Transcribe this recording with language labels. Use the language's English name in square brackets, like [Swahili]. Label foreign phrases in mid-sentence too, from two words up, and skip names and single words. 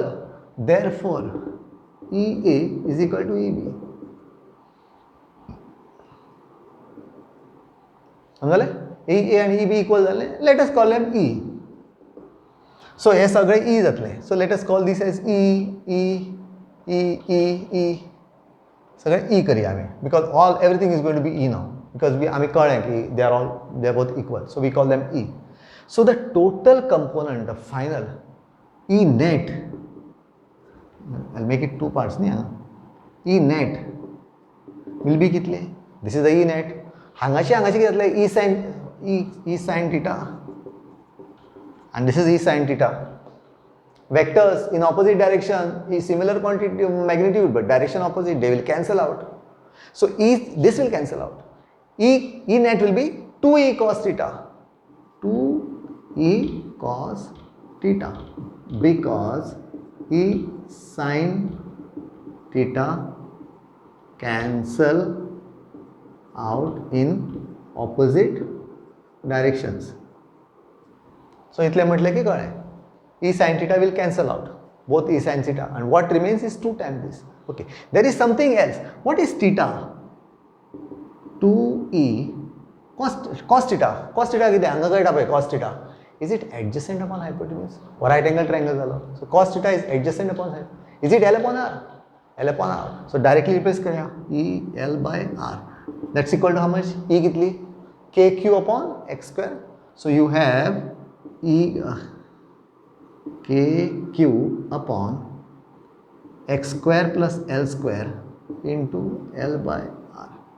[English] therefore EA is equal to EB. [Konkani] समजलें? EA आनी EB इक्वल जाले. [English] let us call them E. [Konkani] सो हे सगळे E जातले. [English] so let us call this as E. [Konkani] सगळे E करया आमी, [English] because everything is going to be E now, because [Konkani] आमी कळ्ळें की [English] they are both equal. So we call them E. So the total component, the final E net, I'll make it two parts. E net will be kitle? This is the E net. [Konkani] हांगाची कितले? [English] E sin θ, and this is E sin θ. Vectors in opposite direction is similar quantity of magnitude, but direction opposite, they will cancel out. So this will cancel out. E net will be 2E cos θ. 2E cos θ, because E sin θ cancel out in opposite directions. [Konkani] So इतले म्हटले की कळ्ळें. [English] E sin θ will cancel out, both E sin θ, and what remains is 2 times this. Okay, there is something else. What is θ? 2E cos θ. [Konkani] Cos θ कितें हांगा कळटा पळय. [English] cos θ, is it adjacent upon hypotenuse or right angle triangle जालो? So cos θ is adjacent upon hypotenuse. Is it L upon R? L upon R. So directly replace करया. E L by R. That's equal to how much? E कितली? KQ upon X square. So you have KQ upon X square plus L square into L by R.